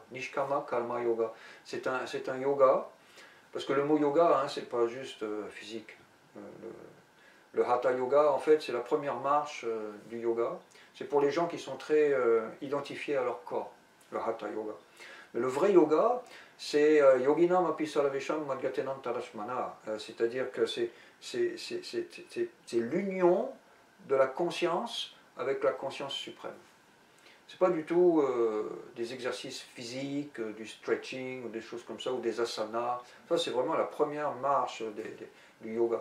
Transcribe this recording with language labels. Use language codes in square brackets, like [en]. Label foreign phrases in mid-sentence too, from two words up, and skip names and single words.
[sa] Nishkama Karma Yoga, [fr] c'est un yoga, parce que le mot yoga, hein, c'est pas juste physique. Le Hatha Yoga, en fait, c'est la première marche du yoga. C'est pour les gens qui sont très identifiés à leur corps, le Hatha Yoga. Mais le vrai yoga, c'est [sa] Yoginam api saravesham madgatenam tarashmana. [fr] C'est-à-dire que c'est l'union de la conscience avec la conscience suprême. C'est pas du tout des exercices physiques, du stretching ou des choses comme ça, ou des asanas. Ça, c'est vraiment la première marche du yoga.